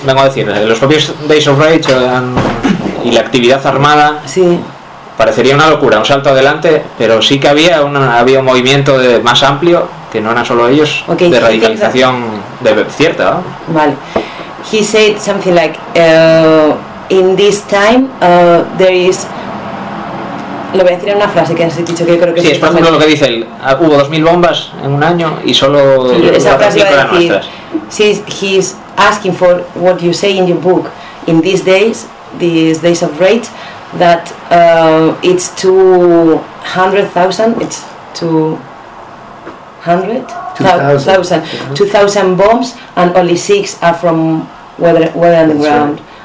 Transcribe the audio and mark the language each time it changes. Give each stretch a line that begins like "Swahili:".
Spanish: Vengo a decir, los propios
English: days of rage
Spanish: y la actividad armada. Sí. Parecería una locura, un salto adelante, pero sí que había un movimiento de más amplio, que no eran solo ellos, de radicalización cierta, ¿no? Vale.
English: He said something like, in this time, there is...
Spanish: Lo voy a decir en una frase que has dicho que yo creo que... Sí, es por ejemplo lo que dice él. Hubo 2.000 bombas en un año y solo... Esa frase iba a decir,
English: he's asking for what you say in your book, in these days, these days of rage, that it's 200,000, it's 200,000, 2,000 bombs, and only 6 are from weather on the ground.